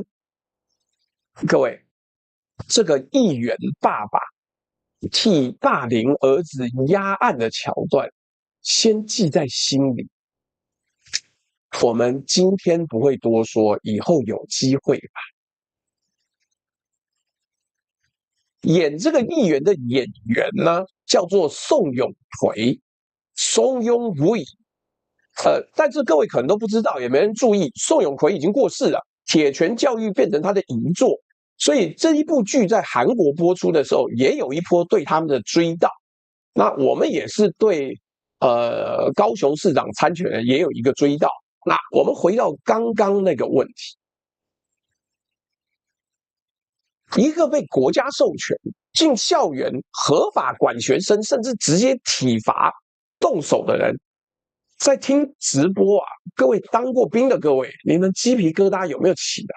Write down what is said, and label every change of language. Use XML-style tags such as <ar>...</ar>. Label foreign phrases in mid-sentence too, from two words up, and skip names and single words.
<zh>各位，這個議員爸爸替霸凌兒子壓案的橋段，先記在心裡。我們今天不會多說，以後有機會吧。演這個議員的演員呢，叫做宋永奎 （Song Yong-wei）。但是各位可能都不知道，也沒人注意，宋永奎已經過世了，鐵拳教育變成他的遺作。所以這一部劇在韓國播出的時候，也有一波對他們的追悼。那我們也是對高雄市長參選人也有一個追悼。那我們回到剛剛那個問題，一個被國家授權進校園合法管學生，甚至直接體罰動手的人，在聽直播啊，各位當過兵的各位，你們雞皮疙瘩有沒有起來？</zh>